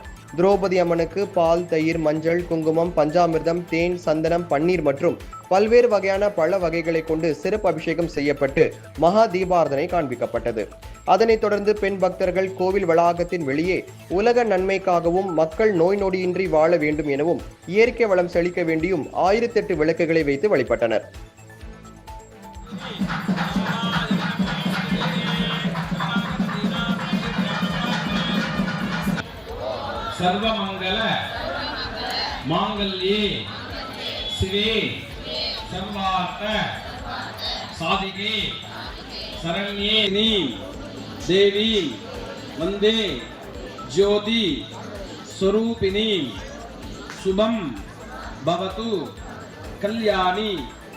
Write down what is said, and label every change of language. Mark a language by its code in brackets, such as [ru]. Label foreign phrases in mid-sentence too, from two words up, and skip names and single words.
[ta] திரௌபதி அம்மனுக்கு பால், தயிர், மஞ்சள், குங்குமம், பஞ்சாமிர்தம், தேன், சந்தனம், பன்னீர் மற்றும் பல்வேறு வகையான பழ வகைகளை கொண்டு சிறப்பு அபிஷேகம் செய்யப்பட்டு மகா தீபாரதனை காண்பிக்கப்பட்டது. அதனைத் தொடர்ந்து பெண் பக்தர்கள் கோவில் வளாகத்தின் வெளியே உலக நன்மைக்காகவும் மக்கள் நோய் நொடியின்றி வாழ வேண்டும் எனவும் இயற்கை வளம் செழிக்க வேண்டியும் 1008 விளக்குகளை வைத்து வழிபட்டனர். [sa] सर्वमंगल मांगल्ये शिवे सर्वार्थ साधिके शरण्ये देवी वंदे ज्योति स्वरूपिणी शुभम भवतु कल्याणी